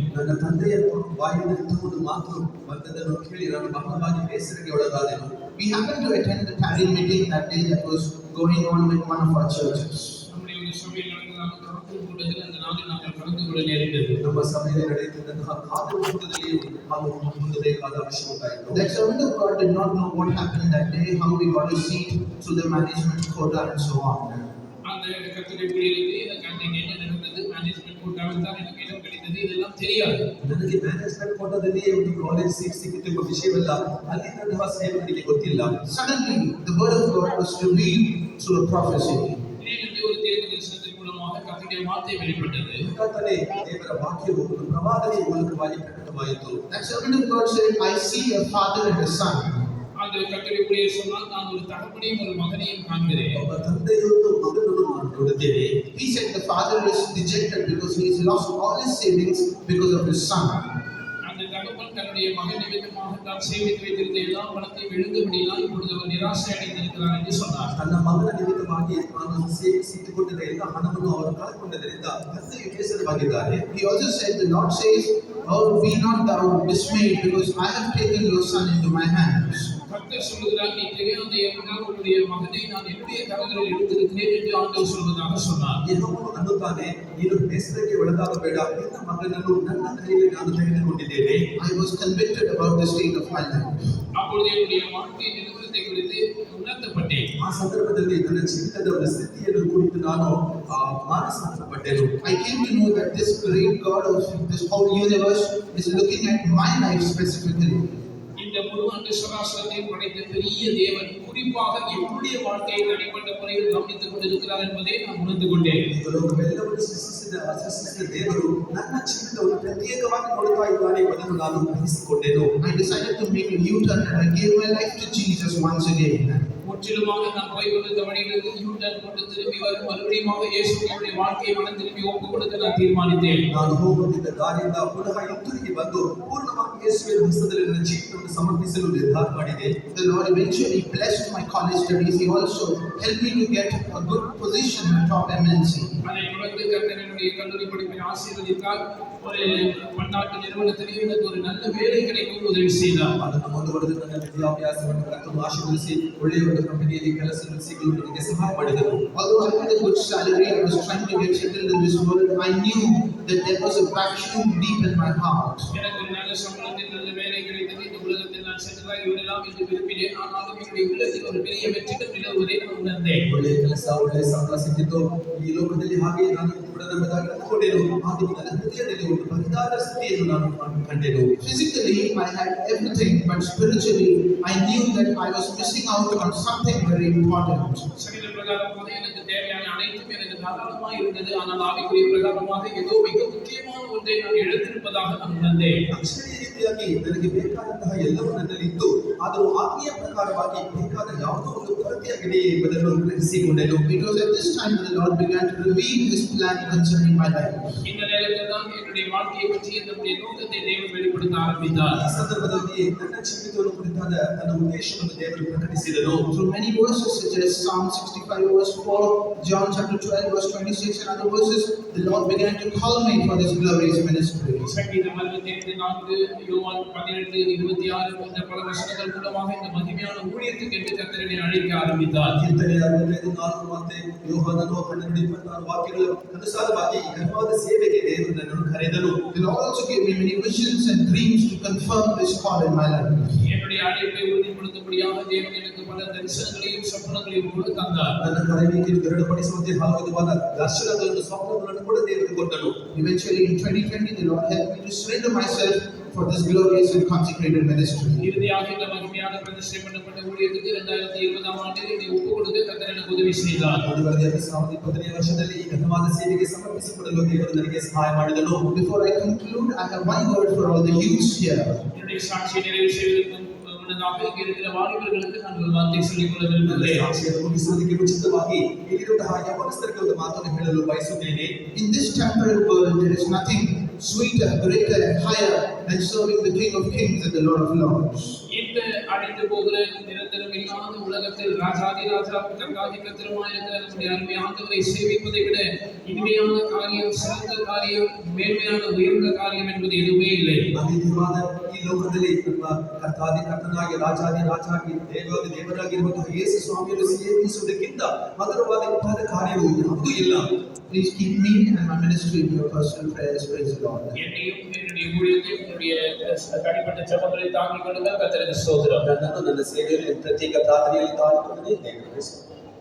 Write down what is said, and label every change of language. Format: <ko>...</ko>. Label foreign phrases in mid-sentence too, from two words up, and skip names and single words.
<kn>ನನ್ನ ತಂದೆಯ ಬಾಯಿಂದ ಇಂಥಒಂದು ಮಾತು ಬಂದದನ್ನು ಕೇಳಿ ನಾನು ಬಹಳವಾಗಿ ಬೇಸರಕ್ಕೆ ಒಳಗಾದೆನು.</kn> <en>We happened to attend the tarry meeting that day that was going on with one of our churches.</en> <ta>நம்முடைய ஒரு சபையில் நடந்ததான கருத்து கூட்டத்தில் அந்த நாளில் நாங்கள் கலந்து கொள்ள நேரிட்டது.</ta> <kn>ನಮ್ಮ ಸಭೆಯಲ್ಲಿ ನಡೆಯುತ್ತಿದ್ದಂತಹ ಕಾದು ಕೂಟದಲ್ಲಿಯೂ ನಾವು ಹೊಂದಬೇಕಾದ ಅವಶ್ಯಕ ಉಂಟಾಯಿತು.</kn> <en>That servant of God did not know what happened that day, how we got a seat through the management quota and so on.</en> <ta>அந்த கர்த்தருடைய ஊழியருக்கு எனக்கு அன்றைக்கு என்ன நடந்தது,</ta> <en>management quota-வில்</en> <ta>தான் எனக்கு இடம் கிடைத்தது, இதெல்லாம் தெரியாது.</ta> <kn>ನನಗೆ</kn> <en>management quota-ದಲ್ಲಿಯೇ</en> <kn>ಒಂದು</kn> <en>college seat</en> <kn>ಸಿಕ್ಕಿತು ಎಂಬ ವಿಷಯವಲ್ಲ, ಅಲ್ಲಿದ್ದಂತಹ ಸೇವಕರಿಗೆ ಗೊತ್ತಿಲ್ಲ.</kn> <en>Suddenly, the word of God was revealed through a prophecy.</en> <ta>திடீரென்று ஒரு தீர்க்கதரிசனத்தின் மூலமாக கர்த்தருடைய வார்த்தை வெளிப்பட்டது.</ta> <kn>ಹಠಾತ್ತನೆ ದೇವರ ವಾಕ್ಯವು ಒಂದು ಪ್ರವಾದನೆಯ ಮೂಲಕವಾಗಿ ಪ್ರಕಟವಾಯಿತು.</kn> <en>That servant of God said, "I see a father and a son."</en> <ta>அந்த கர்த்தருடைய ஊழியர் சொன்னால், நான் ஒரு தகப்பனையும் ஒரு மகனையும் காண்கிறேன்.</ta> <kn>ಒಬ್ಬ ತಂದೆಯೊಂದು ಮಗನನ್ನು ನಾನು ನೋಡುತ್ತೇನೆ.</kn> <en>He said the father is dejected because he has lost all his savings because of his son.</en> <ta>அந்த தகப்பன் தன்னுடைய மகன் நிமித்தமாக தான் சேமித்து வைத்திருந்த எல்லா பணத்தையும் எழுந்தபடியெல்லாம் இப்பொழுது அவர் நிராசை அடைந்திருக்கிறார் என்று சொன்னார்.</ta> <kn>ತನ್ನ ಮಗನ ನಿಮಿತ್ತವಾಗಿ ತಾನು ಸೇರಿಸಿಟ್ಟುಕೊಂಡಿದ್ದ ಎಲ್ಲ ಹಣವನ್ನು ಅವರು ಕಳೆದುಕೊಂಡದರಿಂದ ತಂದೆಗೆ ಬೇಸರವಾಗಿದ್ದಾರೆ.</kn> <en>He also said, "The Lord says, oh, be not thou dismayed, because I have taken your son into my hands."</en> <ta>கர்த்தர் சொல்லுகிறார், நீ தெரியாதே என்றால் உன்னுடைய மகனை நான் என்னுடைய கரங்களில் எடுத்திருக்கிறேன் என்று ஆண்டவர் சொல்வதாக சொன்னார்.</ta> <kn>ಯೆಹೋವನು ಅನ್ನುತ್ತಾನೆ, ನೀನು ಬೇಸರಕ್ಕೆ ಒಳಗಾಗಬೇಡ, ನಿನ್ನ ಮಗನನ್ನು ನನ್ನ ಕೈಯಲ್ಲಿ ನಾನು ತೆಗೆದುಕೊಂಡಿದ್ದೇನೆ.</kn> <en>I was convicted about the state of my life.</en> <ta>அப்பொழுது என்னுடைய வாழ்க்கை நிறுவனத்தை குறித்து உணர்த்தப்பட்டேன்.</ta> <kn>ಆ ಸಂದರ್ಭದಲ್ಲಿ ನನ್ನ ಜೀವಿತದ ಒಂದು ಸ್ಥಿತಿಯನ್ನು ಕುರಿತು ನಾನು ಮಾನಸಾಂತರಪಟ್ಟೆನು.</kn> <en>I came to know that this great God of this whole universe is looking at my life specifically.</en> <ta>இந்த முழு அண்ட சராசரத்தை படைத்த பெரிய தேவன் குறிப்பாக என்னுடைய வாழ்க்கையை தனிப்பட்ட முறையில் கவனித்துக் கொண்டிருக்கிறார் என்பதை நான் உணர்ந்து கொண்டேன்.</ta> <kn>ಈ ಲೋಕವೆಲ್ಲವನ್ನು ಸೃಷ್ಟಿಸಿದ ದೇವರು ನನ್ನ ಜೀವಿತವನ್ನು ಪ್ರತ್ಯೇಕವಾಗಿ ನೋಡುತ್ತಾ ಇದ್ದಾನೆ ಎಂಬುದನ್ನು ನಾನು ಗ್ರಹಿಸಿಕೊಂಡೆನು.</kn> <en>I decided to make a U-turn and I gave my life to Jesus once again.</en> <ta>முற்றிலுமாக நான் போய் கொண்டிருந்த வழியிலிருந்து யூட்டன் போட்டு திரும்பி வரும் மறுபடியும் இயேசுவினுடைய வாழ்க்கையை மனம் திரும்பி ஒப்புக் கொடுக்க நான் தீர்மானித்தேன்.</ta> <kn>ನಾನು ಹೋಗುತ್ತಿದ್ದ ದಾರಿಯಿಂದ ಪುನಃ ಹಿಂತಿರುಗಿ ಬಂದು ಪೂರ್ಣವಾಗಿ ಯೇಸುವಿನ ಹಸ್ತದಲ್ಲಿ ನನ್ನ ಜೀವಿತವನ್ನು ಸಮರ್ಪಿಸಲು ನಿರ್ಧಾರ ಮಾಡಿದೆ.</kn> <en>The Lord eventually blessed my college studies. He also helped me to get a good position in top MNC.</en> <ta>அதை தொடர்ந்து கர்த்தர் என்னுடைய கல்லூரி படிப்பை ஆசீர்வதித்தார். ஒரு பன்னாட்டு நிறுவனத்திலே எனக்கு ஒரு நல்ல வேலை கிடைக்கும் உதவி செய்தார்.</ta> <kn>ಅದನ್ನು ಮುಂದುವರೆದು ನನ್ನ ವಿದ್ಯಾಭ್ಯಾಸವನ್ನು ಕರ್ತನು ಆಶೀರ್ವದಿಸಿ ಒಳ್ಳೆಯ ಒಂದು ಕಂಪನಿಯಲ್ಲಿ ಕೆಲಸ ಸಿಗಲು ನನಗೆ ಸಹಾಯ ಮಾಡಿದರು.</kn> <en>Although I had a good salary, I was trying to get settled in this world. I knew that there was a vacuum deep in my heart.</en> <ta>எனக்கு ஒரு நல்ல சம்பளத்தில் நல்ல வேலை கிடைத்தது. இந்த உலகத்தில் நான் செட்டில் ஆகிவிடலாம் என்று விரும்பினேன். ஆனாலும் என்னுடைய உள்ளத்தில் ஒரு பெரிய வெற்றிடம் நிலவுவதை நான் உணர்ந்தேன்.</ta> <kn>ಒಳ್ಳೆಯ ಕೆಲಸ ಒಳ್ಳೆಯ ಸಂಬಳ ಸಿಕ್ಕಿತ್ತು. ಈ ಲೋಕದಲ್ಲಿ ಹಾಗೆ ನಾನು ಕೂಡ ನಂಬದಾಗಿ ಅಂದುಕೊಂಡೆನು. ಆದರೂ ನನ್ನ ಹೃದಯದಲ್ಲಿ ಒಂದು ಬರಿದಾದ ಸ್ಥಿತಿಯನ್ನು ನಾನು ಕಂಡೆನು.</kn> <en>Physically, I had everything, but spiritually, I knew that I was missing out on something very important.</en> <ta>சரீர பிரகாரமாக எனக்கு தேவையான அனைத்தும் எனக்கு தாராளமாக இருந்தது. ஆனால் ஆவிக்குரிய பிரகாரமாக ஏதோ மிக முக்கியமான ஒன்றை நான் இழந்திருப்பதாக நான் உணர்ந்தேன்.</ta> <kn>ಅಕ್ಷರೀಯ ರೀತಿಯಾಗಿ ನನಗೆ ಬೇಕಾದಂತಹ ಎಲ್ಲವೂ ನನ್ನಲ್ಲಿತ್ತು. ಆದರೂ ಆತ್ಮೀಯ ಪ್ರಕಾರವಾಗಿ ಬೇಕಾದ ಯಾವುದೋ ಒಂದು ಕೊರತೆಯಾಗಿದೆ ಎಂಬುದನ್ನು ಗ್ರಹಿಸಿಕೊಂಡೆನು.</kn> <en>It was at this time that the Lord began to reveal His plan concerning my life.</en> <ta>இந்த நேரத்தில் தான் என்னுடைய வாழ்க்கையை பற்றி என்னுடைய நோக்கத்தை தேவன் வெளிப்படுத்த ஆரம்பித்தார்.</ta> <kn>ಈ ಸಂದರ್ಭದಲ್ಲಿ ನನ್ನ ಜೀವಿತವನ್ನು ಕುರಿತಾದ ತನ್ನ ಉದ್ದೇಶವನ್ನು ದೇವರು ಪ್ರಕಟಿಸಿದನು.</kn> <en>Through many verses such as Psalm 65 verse 4, John chapter 12 verse 26 and other verses, the Lord began to call me for this glorious ministry.</en> <ta>சங்கீதம் 64, யோவான் 12:26 போன்ற பல வசனங்கள் மூலமாக இந்த மகிமையான ஊழியத்துக்கு என்று கர்த்தர் என்னை அழைக்க ஆரம்பித்தார்.</ta> <kn>ಕೀರ್ತನೆ 65:4 ಮತ್ತೆ ಯೋಹಾನನು 12:26 ವಾಕ್ಯಗಳ ಅನುಸಾರವಾಗಿ ಈ ಘನವಾದ ಸೇವೆಗೆ ದೇವರು ನನ್ನನ್ನು ಕರೆದನು.</kn> <en>The Lord also gave me many visions and dreams to confirm this call in my life.</en> <ta>என்னுடைய அழைப்பை உறுதிப்படுத்தும்படியாக தேவன் எனக்கு பல தரிசனங்களையும் சொப்பனங்களையும் கூட தந்தார்.</ta> <kn>ನನ್ನ ಕರೆಯುವಿಕೆಯನ್ನು ದೃಢಪಡಿಸುವಂತೆ ಹಲವು ವಿಧವಾದ ದರ್ಶನಗಳನ್ನು ಸ್ವಪ್ನಗಳನ್ನು ಕೂಡ ದೇವರು ಕೊಟ್ಟನು.</kn> <en>Eventually in 2020, the Lord helped me to surrender myself for this glorious and consecrated ministry.</en> <ta>இறுதியாக இந்த மகிமையான பிரதிஷ்டை பண்ணப்பட்ட ஊழியத்துக்கு 2020ஆம் ஆண்டில் என்னை ஒப்புக் கொடுத்து கர்த்தர் எனக்கு உதவி செய்தார்.</ta> <kn>2020ನೇ ವರ್ಷದಲ್ಲಿ ಈ ಘನವಾದ ಸೇವೆಗೆ ಸಮರ್ಪಿಸಿಕೊಳ್ಳಲು ದೇವರು ನನಗೆ ಸಹಾಯ ಮಾಡಿದನು.</kn> <en>Before I conclude, I have one word for all the youths here.</en> <ta>என்னுடைய சாட்சியை நிறைவு செய்வதற்கு முன்னதாக இங்கே இருக்கிற வாலிபர்களுக்கு நான் ஒரு வார்த்தை சொல்லிக் கொள்ள விரும்புகிறேன்.</ta> <kn>ಸಾಕ್ಷಿಯನ್ನು ಮುಗಿಸುವುದಕ್ಕೆ ಮುಂಚಿತವಾಗಿ ಇಲ್ಲಿರುವಂತಹ ಯೌವನಸ್ಥರಿಗೆ ಒಂದು ಮಾತನ್ನು ಹೇಳಲು ಬಯಸುತ್ತೇನೆ.</kn> <en>In this temporal world, there is nothing sweeter, greater, and higher than serving the King of Kings and the Lord of Lords.</en> <ta>இந்த அழிந்து போகிற நிரந்தரம் இல்லாத உலகத்தில் ராஜாதி ராஜா கர்த்தாதி கர்த்தருமாய் இருக்கிற நம்முடைய அருமை ஆண்டவரை சேவிப்பதை விட இனிமையான காரியம், சிறந்த காரியம், மேன்மையான உயர்ந்த காரியம் என்பது எதுவுமே இல்லை.</ta> <kn>ಅನಿತ್ಯವಾದ ಈ ಲೋಕದಲ್ಲಿ ನಮ್ಮ ಕರ್ತಾದಿ ಕರ್ತನಾಗಿ ರಾಜಾದಿ ರಾಜಾಗಿ ದೇವಾದಿ ದೇವರಾಗಿರುವಂತಹ ಯೇಸು ಸ್ವಾಮಿಯನ್ನು ಸೇವಿಸುವುದಕ್ಕಿಂತ ಮಧುರವಾದ ಇಂತಹ ಕಾರ್ಯವು ಯಾವುದೂ ಇಲ್ಲ.</kn> <en>Please keep me and my ministry in your personal prayers. Praise the Lord.</en> <ta>என்னையும் என்னுடைய ஊழியத்தையும் என்னுடைய தனிப்பட்ட ஜெபங்களை தாங்கிக் கொள்ளுங்கள். கர்த்தருக்கு ஸ்தோத்திரம்.</ta> <kn>ನನ್ನನ್ನು ನನ್ನ ಸೇವೆಯಲ್ಲಿ ಪ್ರತ್ಯೇಕ ಪ್ರಾರ್ಥನೆಯಲ್ಲಿ ತಾಳಿಕೊಳ್ಳದೆ ದೇವರಿಗೆ ಸ್ತೋತ್ರ.</kn>